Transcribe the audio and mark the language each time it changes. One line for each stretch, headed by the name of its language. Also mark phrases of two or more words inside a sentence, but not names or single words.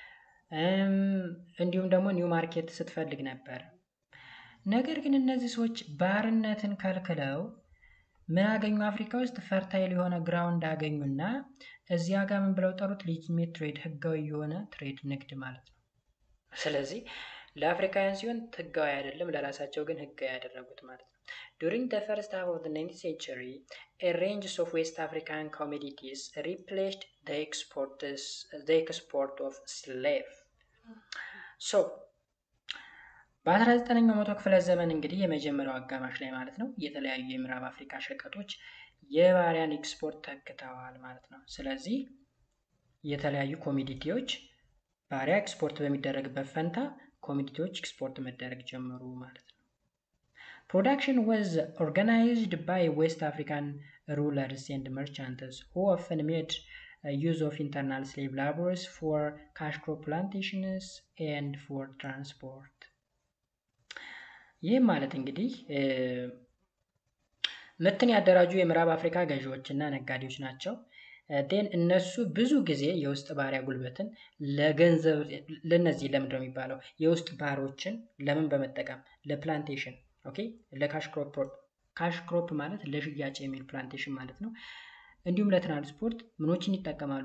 Amharic: እንዲሁም ደግሞ
English: new market
Amharic: ስትፈልግ ነበር። ነገር ግን እነዚህ ሰዎች ባርነትን ከልክለው ምን አገኙ? አፍሪካ ውስጥ ፈርታይል የሆነ ግራውንድ አገኙና እዚያ ጋር ምን ብለው ጠሩት?
English: legitimate trade፣
Amharic: ህጋዊ የሆነ ትሬድ ንግድ ማለት ነው። ስለዚህ ለአፍሪካውያን ሲሆን ህጋዊ አይደለም፣ ለራሳቸው ግን ህጋዊ ያደረጉት ማለት ነው።
English: During the first half of the 19th century, a range of West African commodities replaced the export of slave.
Amharic: So በ19ኛው መቶ ክፍለ ዘመን እንግዲህ የመጀመሪያው አጋማሽ ላይ ማለት ነው የተለያዩ የምዕራብ አፍሪካ ሸቀጦች የባሪያን ኤክስፖርት ተክተዋል ማለት ነው። ስለዚህ የተለያዩ ኮሚዲቲዎች ባሪያ ኤክስፖርት በሚደረግበት ፈንታ ኮሚዲቲዎች ኤክስፖርት መደረግ ጀመሩ ማለት ነው።
English: Production was organized by West African rulers and merchants who often made use of internal slave laborers for cash crop plantations and for transport.
Amharic: ይህ ማለት እንግዲህ ምርትን ያደራጁ የምዕራብ አፍሪካ ገዢዎችና ነጋዴዎች ናቸው። ዴን እነሱ ብዙ ጊዜ የውስጥ ባሪያ ጉልበትን ለገንዘብ ለነዚህ ለምንድነው የሚባለው የውስጥ ባሮችን ለምን በመጠቀም ለፕላንቴሽን ኦኬ
English: cash crop
Amharic: ማለት ለሽያጭ የሚል ፕላንቴሽን ማለት ነው። እንዲሁም ለትራንስፖርት ምኖችን ይጠቀማሉ?